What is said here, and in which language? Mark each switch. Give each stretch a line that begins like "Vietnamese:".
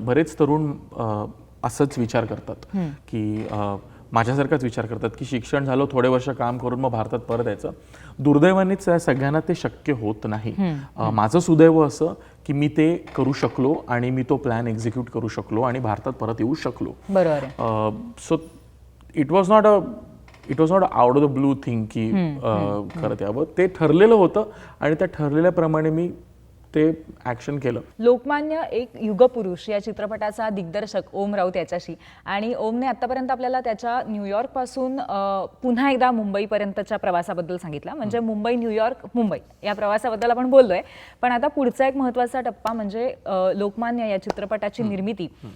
Marathi: बरेच तरुण असंच विचार करतात की माझ्यासारखाच विचार करतात की शिक्षण झालं, थोडे वर्ष काम करून मग भारतात परत यायचं. दुर्दैवानेच सगळ्यांना ते शक्य होत नाही. माझं सुदैव असं की मी ते करू शकलो आणि मी तो प्लॅन एक्झिक्यूट करू शकलो आणि भारतात परत येऊ शकलो. बरोबर.
English: so it was not out of the blue thing
Marathi: की करत यावं. ते ठरलेलं होतं आणि त्या ठरलेल्याप्रमाणे मी ते ॲक्शन केलं. लोकमान्य एक युगपुरुष या चित्रपटाचा दिग्दर्शक ओम राऊत याच्याशी, आणि ओमने आतापर्यंत आपल्याला त्याच्या न्यूयॉर्कपासून पुन्हा एकदा मुंबईपर्यंतच्या प्रवासाबद्दल सांगितला. म्हणजे मुंबई न्यूयॉर्क मुंबई या प्रवासाबद्दल आपण बोललोय. पण आता पुढचा एक महत्त्वाचा टप्पा म्हणजे लोकमान्य या चित्रपटाची निर्मिती.